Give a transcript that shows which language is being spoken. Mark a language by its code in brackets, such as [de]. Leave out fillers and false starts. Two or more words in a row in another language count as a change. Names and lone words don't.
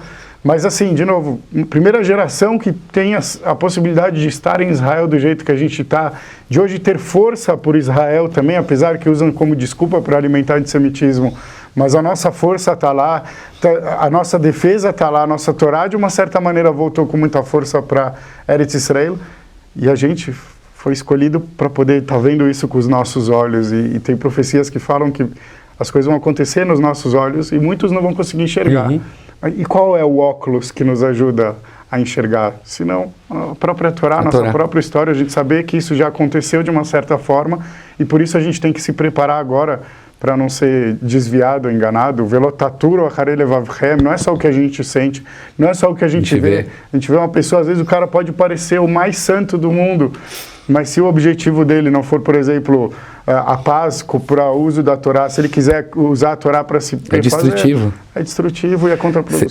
[pt] Mas assim, de novo, primeira geração que tem a possibilidade de estar em Israel do jeito que a gente está, de hoje ter força por Israel também, apesar que usam como desculpa para alimentar antissemitismo, mas a nossa força está lá, a nossa defesa está lá, a nossa Torá de uma certa maneira voltou com muita força para Eretz Israel, e a gente foi escolhido para poder estar vendo isso com os nossos olhos, e tem profecias que falam que as coisas vão acontecer nos nossos olhos e muitos não vão conseguir enxergar. Uhum. E qual é o óculos que nos ajuda a enxergar? Se não, a própria Torá, a nossa própria história, a gente saber que isso já aconteceu de uma certa forma, e por isso a gente tem que se preparar agora para não ser desviado, enganado. [he] ולא תתורו אחרי לבבכם, [pt] não é só o que a gente sente, não é só o que a gente vê. A gente vê uma pessoa, às vezes o cara pode parecer o mais santo do mundo, mas se o objetivo dele não for, por exemplo, a paz para o uso da Torá, se ele quiser usar a Torá para se é destrutivo. É destrutivo e é contraproducente.